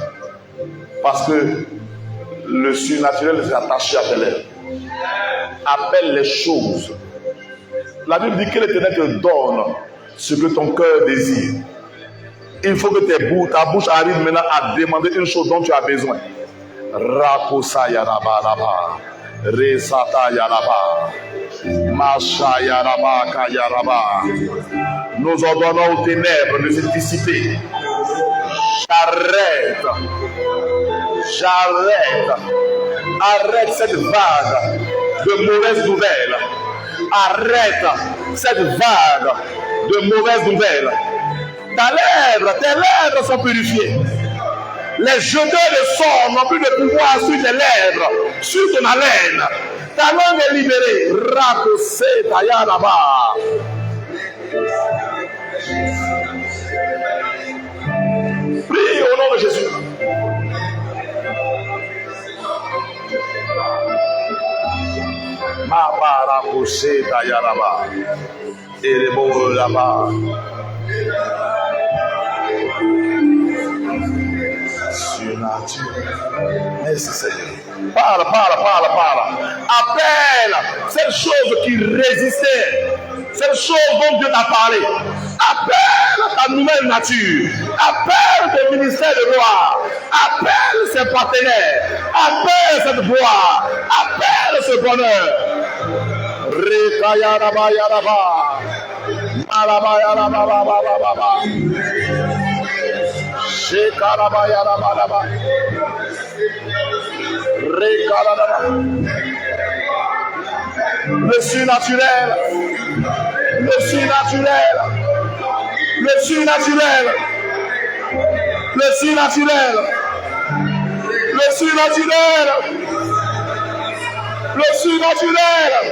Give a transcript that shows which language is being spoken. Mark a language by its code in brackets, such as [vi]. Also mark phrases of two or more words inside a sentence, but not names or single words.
[fr] Parce que le surnaturel est attaché à tes lèvres. Appelle les choses. La Bible dit que l'Éternel te donne ce que ton cœur désire. Il faut que ta bouche arrive maintenant à demander une chose dont tu as besoin. Rakosa yaraba raba. Resata yaraba. Masha yaraba kayaraba. Nous ordonnons aux ténèbres de se dissiper. J'arrête. Arrête cette vague de mauvaises nouvelles. Arrête cette vague de mauvaises nouvelles. Tes lèvres sont purifiées. Les jeteurs de sang n'ont plus de pouvoir sur tes lèvres, sur ton haleine. Ta langue est libérée. Rakose tayaraba. Prie au nom de Jésus. Mabara kose tayaraba. Erebo laba. Merci Seigneur. Parle. Appelle cette chose qui résistait, cette chose dont Dieu t'a parlé. Appelle ta nouvelle nature. Appelle tes ministères de gloire. Appelle ses partenaires. Appelle cette gloire. Appelle ce bonheur. Rekayaraba yaraba. Maraba yaraba baba. Shekaraba yaraba baba. Rekaraba. Le surnaturel. Le surnaturel. Le surnaturel. Le surnaturel. Le surnaturel. Le surnaturel.